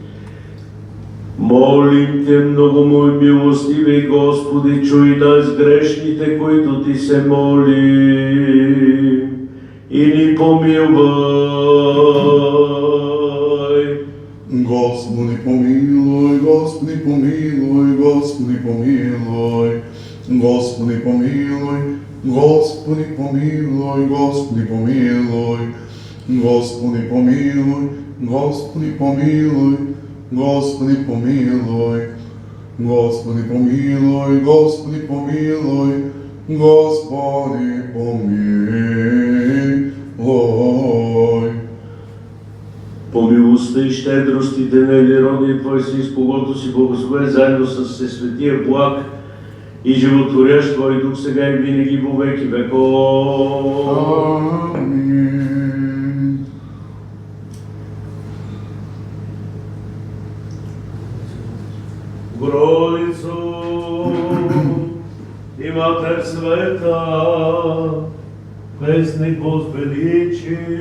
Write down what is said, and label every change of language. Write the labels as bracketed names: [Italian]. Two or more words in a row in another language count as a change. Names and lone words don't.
[Bulgarian] Молим Те, много милостиви Господи, чуй нас грешните, които Ти се молим, и ни помилвай. Господи помилуй, Господи помилуй, Господи помилуй, Господи помилуй, Господи помилуй, Господи помилуй, Господи помилуй, Господи помилуй, Господи помилуй, Господи помилуй, Господи помилуй, Господи помилуй. По милостта и щедростите на единородния Твой Син, с когото си благословен заедно с Всесветия благ и животворящ Твой Дух, сега и винаги [Church Slavic] во веки веков. [Bulgarian] Амин. Богородицо и Матер света, песник возвеличи.